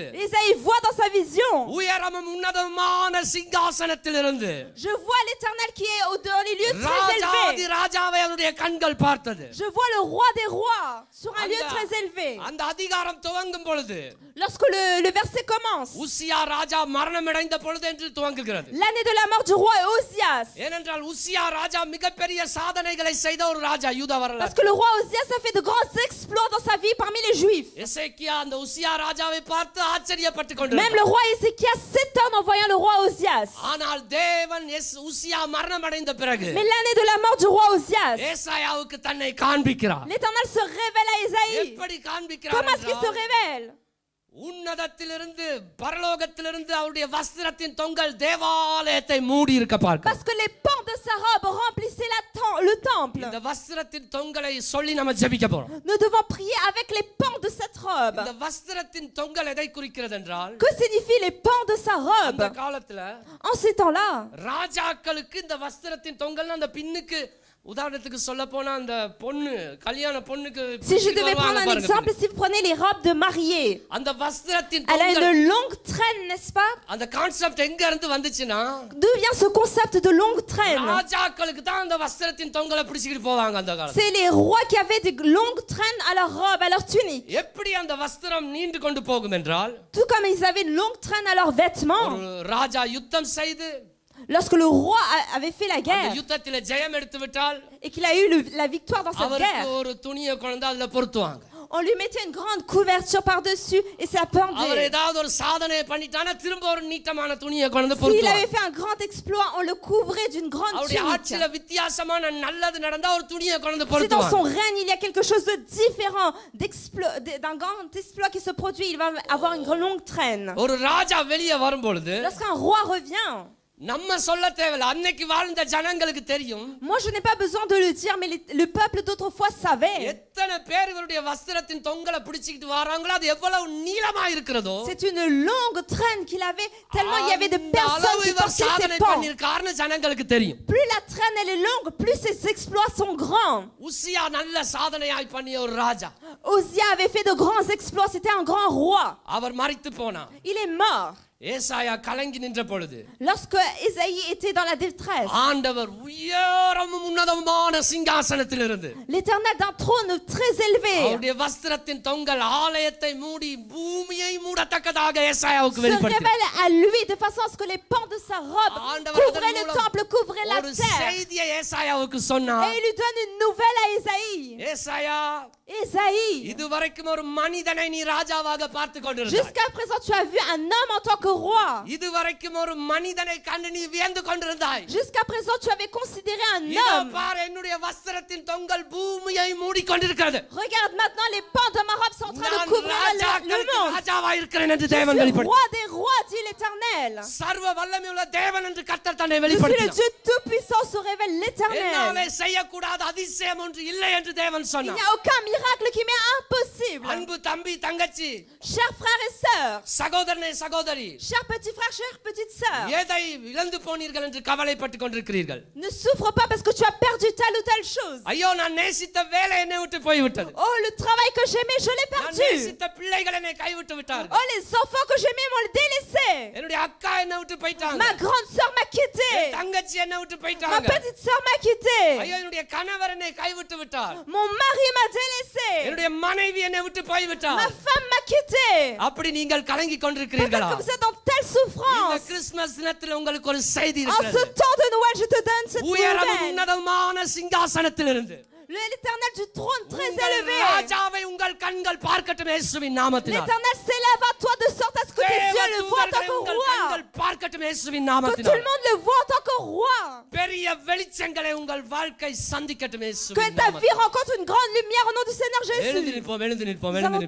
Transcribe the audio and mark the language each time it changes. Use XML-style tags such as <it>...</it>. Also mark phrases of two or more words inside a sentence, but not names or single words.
<fr>Isaïe voit dans sa vision.</fr> <ta>உயரமும் உன்னதமான சிங்காசனத்திலிருந்து</ta> <fr>Je vois l'Éternel qui est dans les lieux très</fr> <ta>ராஜாதி</ta> <fr>élevés.</fr> <ta>ராஜாவை அவருடைய கண்கள் பார்த்தது.</ta> <fr>Je vois le roi des rois sur un lieu</fr> <ta>அந்த-</ta> <fr>très élevé.</fr> <ta>அந்த அதிகாரம் துவங்கும் பொழுது</ta> <fr>Lorsque le verset commence,</fr> <ta>உசியா ராஜா மரணமடைந்த பொழுது என்று துவங்குகிறது.</ta> <fr>l'année de la mort du roi Osias.</fr> <ta>ஏனென்றால் உசியா ராஜா மிகப்பெரிய சாதனைகளை செய்த ஒரு ராஜா யூத</ta> <fr>Parce</fr> <ta>வரலாறு.</ta> <fr>que le roi Osias a fait de grands exploits dans sa vie parmi les Juifs.</fr> <ta>எசேக்கியா அந்த உசியா ராஜாவை பார்த்து ஆச்சரியப்பட்டு</ta> <fr>Même</fr> <ta>கொண்டிருந்தார்.</ta> <fr>le roi Ézéchias s'étonne en voyant le roi Osias.</fr> <ta>ஆனால் தேவன் உசியா மரணமடைந்த பிறகு</ta> <fr>Mais l'année de la mort du roi Osias,</fr> <ta>ஏசாயாவுக்கு தன்னை காண்பிக்கிறார்.</ta> <fr>l'Éternel se révèle à Ésaïe.</fr> <ta>எப்படி காண்பிக்கிறார்</ta> <fr>Comment est-ce qu'il se</fr> <ta>என்றால்,</ta> <fr>révèle?</fr> <ta>உன்னதத்திலிருந்து பரலோகத்திலிருந்து அவருடைய வஸ்திரத்தின் தொங்கல் தேவாலயத்தை மூடி இருக்க பார்க்க.</ta> <fr>Parce que les pans de sa robe remplissaient le temple.</fr> <ta>இந்த வஸ்திரத்தின் தொங்கலை சொல்லி நம்ம ஜெபிக்க போறோம்.</ta> <fr>Nous devons prier avec les pans de cette robe.</fr> <ta>இந்த வஸ்திரத்தின் தொங்கல் எதை குறிக்கிறது என்றால்,</ta> <fr>Que signifient les pans de sa</fr> <ta>அந்த</ta> <fr>robe?</fr> <ta>காலத்துல</ta> <fr>En ces temps-là,</fr> <ta>ராஜாக்களுக்கு இந்த வஸ்திரத்தின் தொங்கல் அந்த பின்னுக்கு, உதாரணத்துக்கு சொல்ல போனா அந்த பொண்ணு கல்யாண பொண்ணுக்கு</ta> <fr>si je devais</fr> <ta>வருவாங்க</ta> <fr>prendre un</fr> <ta>பாருங்க.</ta> <fr>exemple, si vous prenez les robes de mariée,</fr> <ta>அந்த வஸ்திரத்தின்</ta> <fr>elle a</fr> <ta>தொங்கல்,</ta> <fr>une longue traîne, n'est-ce pas?</fr> <ta>அந்த கான்செப்ட் எங்க இருந்து வந்துச்சுன்னா,</ta> <fr>D'où vient ce concept de longue traîne?</fr> <ta>ராஜாக்களுக்கு தான் அந்த வஸ்திரத்தின் தொங்கலை பிடிச்சிட்டு போவாங்க அந்த காலத்துல.</ta> <fr>C'est les rois qui avaient des longues traînes à leur robe, à leur tunique.</fr> <ta>எப்படி அந்த வஸ்திரம் நீண்டு கொண்டு போகும் என்றால்,</ta> <fr>Tout comme ils avaient une longue traîne à leurs vêtements.</fr> <ta>ஒரு ராஜா யுத்தம் செய்து</ta> <fr>Lorsque le roi avait fait la</fr> <ta>அந்த</ta> <fr>guerre</fr> <ta>யுத்தத்திலே ஜெயம் எடுத்து விட்டால்</ta> <fr>et qu'il a eu la victoire dans cette</fr> <ta>அவருக்கு</ta> <fr>guerre,</fr> <ta>ஒரு துணியை கொண்டு அதுல பொருத்துவாங்க.</ta> <fr>on lui mettait une grande couverture par-dessus et ça</fr> <ta>அவர்</ta> <fr>pendait.</fr> <ta>ஏதாவது ஒரு சாதனை பண்ணிட்டானா திரும்ப ஒரு நீட்டமான துணியை கொண்டு</ta> <fr>S'il</fr> <ta>பொருத்துவாங்க.</ta> <fr>avait fait un grand exploit, on le couvrait d'une grande</fr> <ta>அவருடைய</ta> <fr>tunique.</fr> <ta>ஆட்சியில வித்தியாசமான நல்லது நடந்தா ஒரு துணியை கொண்டு</ta> <fr>Si dans</fr> <ta>பொருத்துவாங்க.</ta> <fr>son règne il y a quelque chose de différent, d'un grand exploit qui se produit, il va avoir une longue traîne.</fr> <ta>ஒரு ராஜா வெளியே வரும்பொழுது</ta> <fr>Lorsqu'un roi revient,</fr> <ta>நம்ம சொல்ல தேவையில்ல, அன்னைக்கு வாழ்ந்த ஜனங்களுக்கு தெரியும்.</ta> <fr>moi je n'ai pas besoin de le dire, mais le peuple d'autrefois savait.</fr> <ta>எத்தனை பேர் இவருடைய வஸ்திரத்தின் தொங்கலை பிடிச்சிட்டு வராங்களோ அது எவ்வளவு நீளமா இருக்கிறதோ,</ta> <fr>C'est une longue traîne qu'il avait, tellement il y avait de</fr> <ta>அந்த</ta> <fr>personnes</fr> <ta>அளவு</ta> <fr>qui</fr> <ta>இவர்</ta> <fr>portaient</fr> <ta>சாதனை</ta> <fr>ses pans.</fr> <ta>பண்ணிருக்காருன்னு ஜனங்களுக்கு தெரியும்.</ta> <fr>Plus la traîne elle est longue, plus ses exploits sont grands.</fr> <ta>உசியா நல்ல சாதனையாய் பண்ணிய ஒரு ராஜா.</ta> <fr>Osias avait fait de grands exploits, c'était un grand roi.</fr> <ta>அவர் மரித்து போனார்.</ta> <fr>Il est mort.</fr> <ta>ஏசாயா கலங்கி நின்ற பொழுது</ta> <fr>Lorsque Ésaïe était dans la détresse,</fr> <ta>ஆண்டவர் உயரமும் உன்னதமான சிங்காசனத்தில் இருந்து</ta> <fr>l'Éternel d'un trône très élevé</fr> <ta>அவருடைய வஸ்திரத்தின் தொங்கல் ஆலயத்தை மூடி பூமியை மூடத்தக்கதாக ஏசாயாவுக்கு</ta> <fr>se</fr> <ta>வெளிப்படுத்தினார்.</ta> <fr>révèle à lui de façon à ce que les pans de sa robe</fr> <ta>ஆண்டவர்</ta> <fr>couvraient</fr> <ta>அதன்</ta> <fr>le</fr> <ta>மூலம்</ta> <fr>temple, couvraient la</fr> <ta>ஒரு</ta> <fr>terre.</fr> <ta>செய்தியை ஏசாயாவுக்கு</ta> <fr>Et</fr> <ta>சொன்னார்.</ta> <fr>il lui donne une nouvelle à Ésaïe.</fr> <ta>ஏசாயா</ta> <fr>Ésaïe,</fr> <ta>இதுவரைக்கும் ஒரு மனிதனை நீ ராஜாவாக பார்த்து கொண்டிருந்தாய்.</ta> <fr>jusqu'à présent tu as vu un homme en tant que roi.</fr> <ta>இதுவரைக்கும் ஒரு மனிதனை கண்டு நீ வியந்து கொண்டிருந்தாய்.</ta> <fr>Jusqu'à présent tu avais considéré un</fr> <ta>இதோ</ta> <fr>homme.</fr> <ta>பார் என்னுடைய வஸ்திரத்தின் தொங்கல் பூமியை மூடிக்கொண்டிருக்கிறது.</ta> <fr>Regarde maintenant les pans de ma robe sont en train de</fr> <ta>நான்</ta> <fr>couvrir le</fr> <ta>ராஜாக்களுக்கு</ta> <fr>monde.</fr> <ta>ராஜாவா இருக்கிறேன் என்று</ta> <fr>Je</fr> <ta>தேவன்</ta> <fr>suis</fr> <ta>வெளிப்படுத்தினார்.</ta> <fr>roi des rois, dit l'Éternel.</fr> <ta>சர்வ வல்லமையுள்ள தேவன் என்று கர்த்தர் தன்னை</ta> <fr>Je suis le</fr> <ta>வெளிப்படுத்தினார்.</ta> <fr>Dieu tout-puissant, se révèle l'Éternel.</fr> <ta>என்னாலே செய்யக்கூடாத அதிசயம் ஒன்று இல்லை என்று தேவன்</ta> <fr>Il n'y</fr> <ta>சொன்னார்.</ta> <fr>a aucun miracle qui m'est impossible.</fr> <ta>அன்பு தம்பி தங்கச்சி</ta> <fr>Chers frères et sœurs,</fr> <ta>சகோதரனே சகோதரி</ta> <fr>chers petits frères, chères petites sœurs,</fr> <ta>எதை இழந்து போனீர்கள் என்று கவலைப்பட்டுக் கொண்டிருக்கிறீர்கள்.</ta> <fr>ne souffre pas parce que tu as perdu telle ou telle chose.</fr> <ta>ஐயோ நான் நேசித்த வேலை என்னை விட்டு போய்விட்டது.</ta> <fr>Oh, le travail que j'aimais, je l'ai</fr> <ta>நான்</ta> <fr>perdu.</fr> <ta>நேசித்த பிள்ளைகள் என்னை கைவிட்டு விட்டார்கள்.</ta> <fr>Oh, les enfants que j'aimais m'ont délaissé.</fr> <ta>என்னுடைய அக்கா என்னை விட்டு போயிட்டாங்க.</ta> <fr>Ma grande sœur m'a quitté.</fr> <ta>தங்கச்சி என்னை விட்டு</ta> <fr>Ma</fr> <ta>போயிட்டாங்க.</ta> <fr>petite sœur m'a quitté.</fr> <ta>ஐயோ என்னுடைய கணவர் என்னை கைவிட்டு விட்டார்.</ta> <fr>Mon mari m'a délaissé.</fr> <ta>என்னுடைய மனைவி என்னை விட்டு போய்விட்டார்.</ta> <fr>Ma femme m'a quitté.</fr> <ta>அப்படி நீங்கள் கலங்கி</ta> <fr>Peut-être</fr> <ta>கொண்டிருக்கிறீர்களா?</ta> <fr>que vous êtes dans telle</fr> <ta>இந்த</ta> <fr>souffrance.</fr> <ta>கிறிஸ்துமஸ் தினத்தில் உங்களுக்கு ஒரு செய்தி</ta> <fr>En ce</fr> <ta>இருக்கிறது.</ta> <fr>temps de Noël, je te donne cette</fr> <ta>உயரமும்</ta> <fr>nouvelle.</fr> <ta>உன்னதமான சிங்காசனத்திலிருந்து</ta> <fr>L'Éternel du trône très</fr> <ta>உங்கள்</ta> <fr>élevé.</fr> <ta>ராஜாவை உங்கள் கண்கள் பார்க்கட்டும் இயேசுவின் நாமத்தினால்.</ta> <fr>L'Éternel s'élève à toi de sorte à ce que tes yeux le voient en tant</fr> <ta>தேவதூதர்களை</ta> <fr>que</fr> <ta>உங்கள்</ta> <fr>roi.</fr> <ta>கண்கள் பார்க்கட்டும் இயேசுவின்</ta> <fr>Que tout le</fr> <ta>நாமத்தினால்.</ta> <fr>monde le voit en tant que roi.</fr> <ta>பெரிய வெளிச்சங்களை உங்கள் வாழ்க்கை சந்திக்கட்டும்</ta> <fr>Que</fr> <ta>இயேசுவின்</ta> <fr>ta vie</fr> <ta>நாமத்தினால்.</ta> <fr>rencontre une grande lumière au nom du Seigneur</fr> <ta>எழுந்து</ta> <fr>Jésus.</fr> <ta>நிற்போம், எழுந்து நிற்போம்,</ta> <fr>Nous</fr> <ta>எழுந்து</ta> <fr>allons</fr> <ta>நிற்போம்.</ta>